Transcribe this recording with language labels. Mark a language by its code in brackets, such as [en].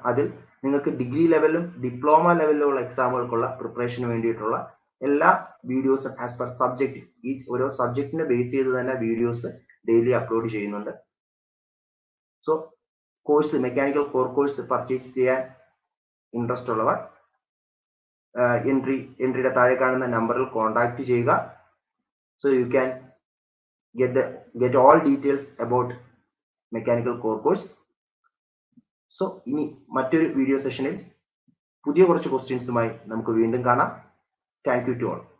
[ml] അതിൽ നിങ്ങൾക്ക് degree ലെവലിലും diploma ലെവലിലുള്ള എക്സാമുകൾക്കുള്ള പ്രിപ്പറേഷന് വേണ്ടിയിട്ടുള്ള എല്ലാ വീഡിയോസും ആസ് പെർ സബ്ജക്റ്റ്, ഈ ഓരോ സബ്ജക്റ്റിനെ ബേസ് ചെയ്ത് തന്നെ വീഡിയോസ് ഡെയിലി അപ്ലോഡ് ചെയ്യുന്നുണ്ട്. So course mechanical core course purchase ചെയ്യാൻ ഇൻട്രസ്റ്റ് ഉള്ളവർ എൻട്രിയുടെ താഴെ കാണുന്ന നമ്പറിൽ കോൺടാക്ട് ചെയ്യുക. [en] So you can get all details about mechanical core course. [ml] So ഇനി മറ്റൊരു വീഡിയോ സെഷനിൽ പുതിയ കുറച്ച് ക്വസ്റ്റ്യൻസുമായി നമുക്ക് വീണ്ടും കാണാം. [en] Thank you to all.